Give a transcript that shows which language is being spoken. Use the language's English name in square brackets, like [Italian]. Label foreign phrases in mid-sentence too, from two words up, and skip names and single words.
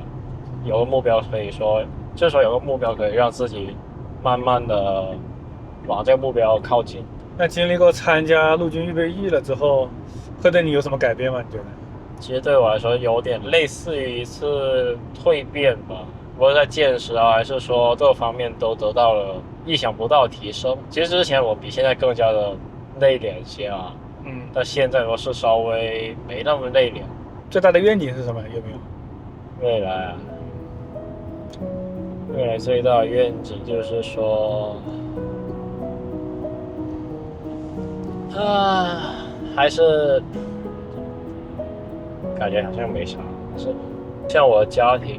[Chinese] 有個目標可以說，就是說有個目標可以讓自己慢慢的往這個目標靠近。那經歷過參加陸軍預備役了之後，會對你有什麼改變嗎？你覺得？其實對我來說有點類似於一次蛻變吧。無論在見識啊，還是說各方面都得到了意想不到的提升。其實之前我比現在更加的內斂一些啊，但現在我是稍微沒那麼內斂。最大的願景是什麼？有沒有？未來啊，未來最大的願景就是說，還是感覺好像沒啥，是像我的家庭。